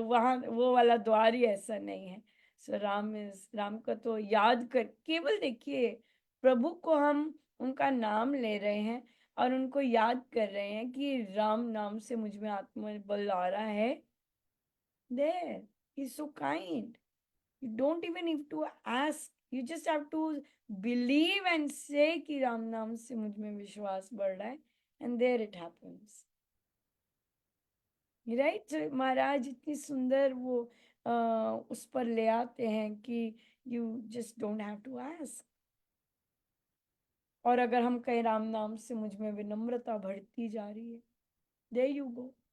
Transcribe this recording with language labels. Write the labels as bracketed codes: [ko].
[hi] वहां वो वाला द्वार ही ऐसा नहीं है। सो राम का तो याद कर, केवल देखिए प्रभु को हम उनका नाम ले रहे हैं और उनको याद कर रहे हैं कि राम नाम से मुझ में आत्मबल आ रहा है। [en] There, he's so kind. You don't even need to ask. You just have to believe and say [hi] कि राम नाम से मुझ में विश्वास बढ़ रहा है, [en] and there it happens. Right? [hi] So महाराज इतनी सुंदर वो उस पर ले आते हैं कि [en] you just don't have to ask. [hi] और अगर हम कहें राम नाम से मुझ में विनम्रता बढ़ती जा रही है, [en] there you go.